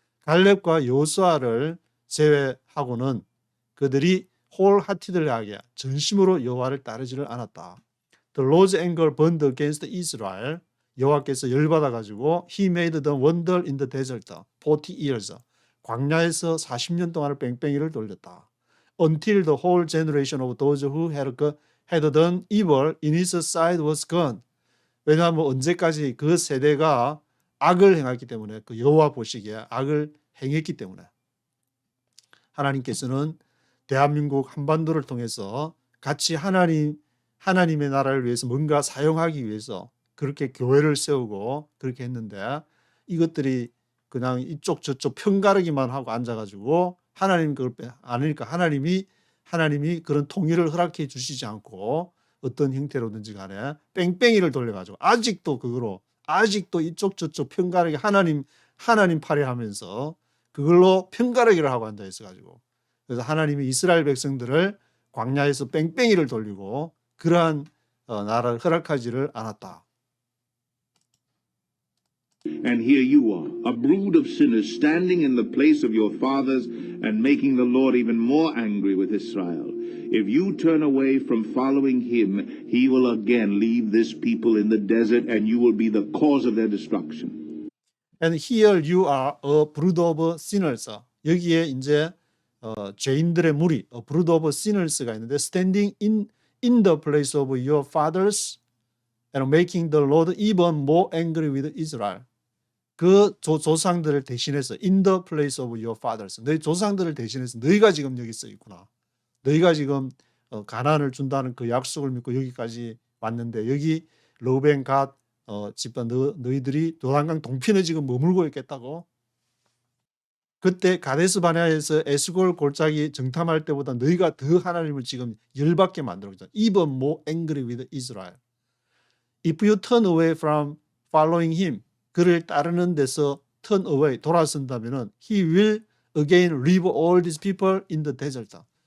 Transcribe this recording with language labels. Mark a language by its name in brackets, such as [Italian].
[Korean] 갈렙과 요수아를 제외하고는 그들이 wholeheartedly하게 전심으로 여호와를 따르지를 않았다. [English] The Lord's anger burned against Israel. [Korean] 여호와께서 열받아 가지고 [English] He made them wander in the desert 40 years. [Korean] 광야에서 40년 동안을 뺑뺑이를 돌렸다. [English] until the whole generation of those who had done evil in his sight was gone. [Korean] 왜냐하면 언제까지 그 세대가 악을 행했기 때문에 그 여호와 보시기에 악을 행했기 때문에 하나님께서는 대한민국 한반도를 통해서 같이 하나님의 나라를 위해서 뭔가 사용하기 위해서 그렇게 교회를 세우고 그렇게 했는데 이것들이 그냥 이쪽 저쪽 편가르기만 하고 앉아가지고 하나님 그걸 아니니까 하나님이 그런 통일을 허락해 주시지 않고 어떤 형태로든지 간에 뺑뺑이를 돌려가지고 아직도 이쪽 저쪽 편가르기 하나님 팔에 하면서 그걸로 편가르기를 하고 앉아 있어가지고 그래서 하나님이 이스라엘 백성들을 광야에서 뺑뺑이를 돌리고 그러한 나라를 허락하지를 않았다. [English] And here you are, a brood of sinners standing in the place of your fathers and making the Lord even more angry with Israel. If you turn away from following him, he will again leave this people in the desert and you will be the cause of their destruction. And here you are, a brood of sinners. [Korean] 여기에 이제 죄인들의 무리, [English] a brood of sinners [Korean] 가 있는데 [English] standing in the place of your fathers and making the Lord even more angry with Israel. [Korean] 그 조상들을 대신해서 [English] in the place of your fathers. [Korean] 너희 조상들을 대신해서 너희가 지금 여기 서 있구나. 너희가 지금 가나안을 준다는 그 약속을 믿고 여기까지 왔는데 여기 르우벤 갓 집안 너희들이 요단강 동편에 지금 머물고 있겠다고. 그때 가데스 바네아에서 에스골 골짜기 정탐할 때보다 너희가 더 하나님을 지금 열받게 만들고 있잖아. [English] Even more angry with Israel. If you turn away from following him, [Korean] 그를 따르는 데서 [English] turn away, [Korean] 돌아선다면은 [English] he will again leave all these people in the desert.